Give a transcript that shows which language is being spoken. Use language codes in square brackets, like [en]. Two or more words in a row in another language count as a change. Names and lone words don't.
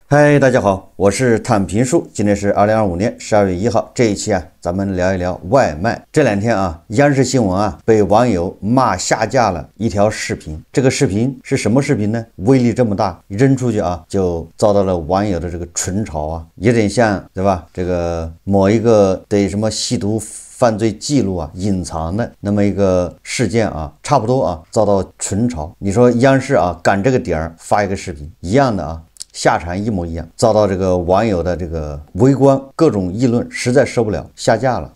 [zh] 嗨，大家好，我是躺平叔。今天是2025年12月1号，这一期咱们聊一聊外賣。这两天央视新闻被网友骂下架了一条视频。这个视频是什么视频呢？威力这麼大，扔出去就遭到了網友的這個群嘲有點像，對吧？這個某一個對什麼吸毒犯罪記錄隱藏的那麼一個事件差不多遭到群嘲。你說央視趕這個點發一個視頻，一樣的下場一模一樣，遭到這個網友的這個圍觀，各種議論，實在受不了，下架了。